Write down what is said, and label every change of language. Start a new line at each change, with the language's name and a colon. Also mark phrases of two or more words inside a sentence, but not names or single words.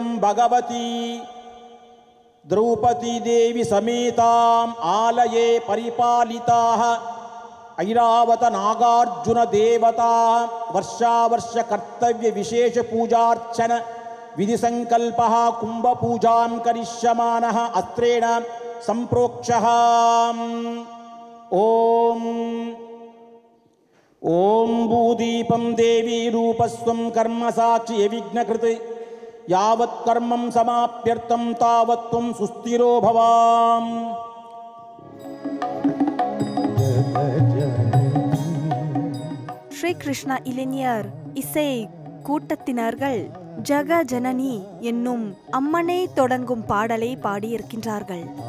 Sanskrit: भगवती द्रौपदी देवी समेताम् आलये परिपालिताः ऐरावत नागार्जुन देवता वर्षावर्ष कर्तव्य विशेष पूजार्चन विधि संकल्पः कुंभ पूजां करिष्यमानः अस्त्रेण संप्रोक्षः ओम ओम भूदीपं देवी रूपस्वं कर्म साक्षि विघ्नकृत यावत् कर्मं समाप्यर्थं तावत् त्वं सुस्थिरो भवाम्
Tamil: ஸ்ரீ கிருஷ்ண இளைஞர் இசை கூட்டத்தினர்கள் ஜக ஜனனி என்னும் அம்மனே தொடங்கும் பாடலை பாடியிருக்கின்றார்கள்.